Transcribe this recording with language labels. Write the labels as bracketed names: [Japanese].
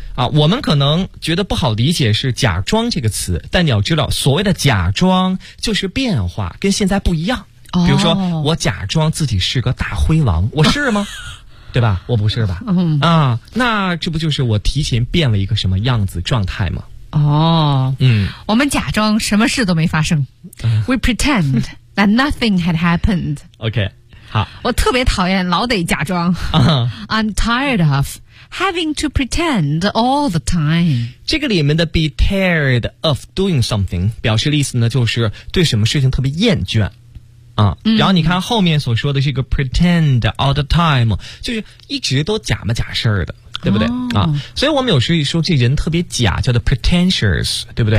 [Chinese] 啊，我们可能觉得不好理解是假装这个词，但你要知道所谓的假装就是变化，跟现在不一样。比如说，我假装自己是个大灰狼，我是吗？对吧？我不是吧？啊，那这不就是我提前变了一个什么样子状态吗？哦，嗯，我们假装什么事都没发生， [English] We pretend that nothing had happened. [Chinese] OK， 好，我特别讨厌老得假装， [English] I'm tired of having to pretend all the time. [Chinese] 这个里面的 [English] be tired of doing something [Chinese] 表示的意思呢，就是对什么事情特别厌倦。啊、嗯，然后你看后面所说的是一个 [English] pretend all the time， [Chinese] 就是一直都假模假式的，对不对、哦、啊？所以我们有时候说这人特别假，叫做 pretentious， 对不对